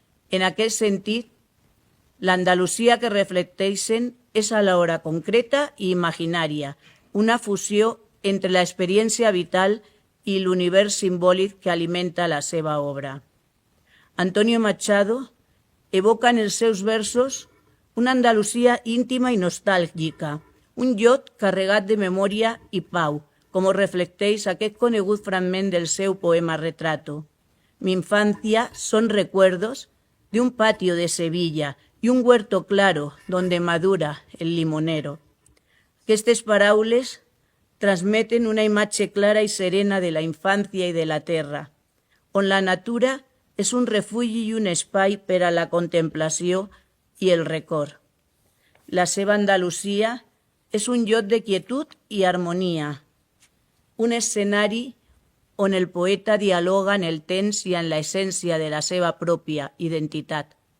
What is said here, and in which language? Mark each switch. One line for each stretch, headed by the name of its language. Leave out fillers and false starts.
Catalan: En aquest sentit, l'Andalusia que reflecteixen és alhora concreta i imaginària, una fusió entre l'experiència vital i l'univers simbòlic que alimenta la seva obra. Antonio Machado evoca en els seus versos una Andalusia íntima i nostàlgica, un lloc carregat de memòria i pau, com ho reflecteix aquest conegut fragment del seu poema Retrato.
Spanish: Mi infancia son recuerdos de un patio de Sevilla y un huerto claro donde madura el limonero.
Catalan: Aquestes paraules transmeten una imatge clara i serena de la infància i de la terra, on la natura és un refugi i un espai per a la contemplació i el record. La seva Andalusia és un lloc de quietud i harmonia, un escenari on el poeta dialoga en el temps i en l'essència de la seva pròpia identitat.